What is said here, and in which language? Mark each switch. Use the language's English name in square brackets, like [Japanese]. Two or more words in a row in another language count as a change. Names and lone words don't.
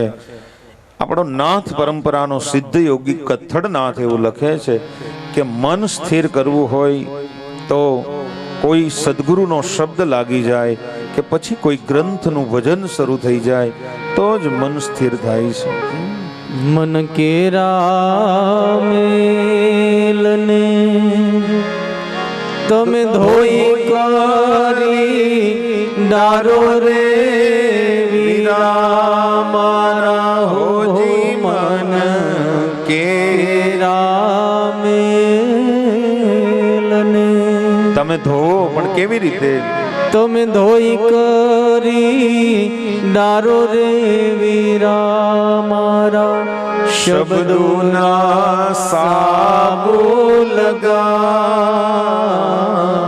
[Gujarati] આપણો નાથ પરંપરાનો સિદ્ધ યોગી કથળનાથ એવું લખે છે કે મન સ્થિર કરવું હોય તો કોઈ સદગુરુનો શબ્દ લાગી જાય કે પછી કોઈ ગ્રંથનું ભજન શરૂ થઈ જાય તો જ મન સ્થિર થાય છે. મન કેરા મેલને તમે ધોઈ કરી ડારો રે વીરા મારા હોજી મન કેરા મેલને. તમે ધોવો પણ કેવી રીતે? તમે ધોઈ કરી ડારો રે વીરા મારા શબ્દોના સાબુ લગા.